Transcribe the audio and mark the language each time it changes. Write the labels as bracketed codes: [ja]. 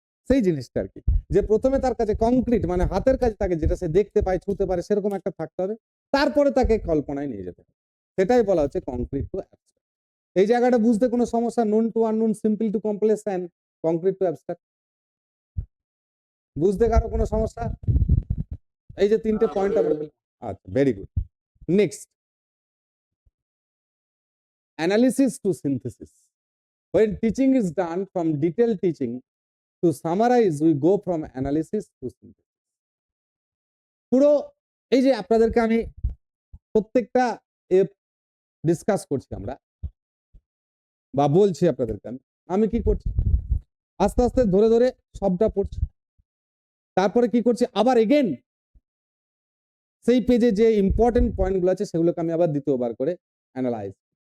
[bn] সেই জিনিসটা আর কি, যে প্রথমে তার কাছে কংক্রিট মানে হাতের কাছে তাকে, যেটা সে দেখতে পায়, ছুঁতে পারে, সেরকম একটা থাকতে হবে, তারপরে তাকে কল্পনায় নিয়ে যেতে হবে। সেটাই বলা হচ্ছে [en] Concrete to abstract. [bn] এই জায়গাটা বুঝতে কোনো সমস্যা? [en] known to unknown, simple to complex and concrete to abstract, [bn] বুঝতে কারো কোনো সমস্যা? এই যে তিনটে পয়েন্ট আমরা পেলাম। আচ্ছা, [en] Very good. Next, analysis to synthesis. When teaching is done from detailed teaching to summarize, we go from analysis to synthesis. [bn] পুরো এই যে আপনাদেরকে আমি প্রত্যেকটা ডিসকাস করছি আমরা, বা বলছি আপনাদেরকে, আমি কি করছি, আস্তে আস্তে ধরে ধরে সবটা পড়ছি, তারপরে কি করছি, আবার এগেন সেই পেজে যে ইম্পর্টেন্ট পয়েন্টগুলো আছে সেগুলোকে আমি আবার দ্বিতীয়বার করে অ্যানালাইজ।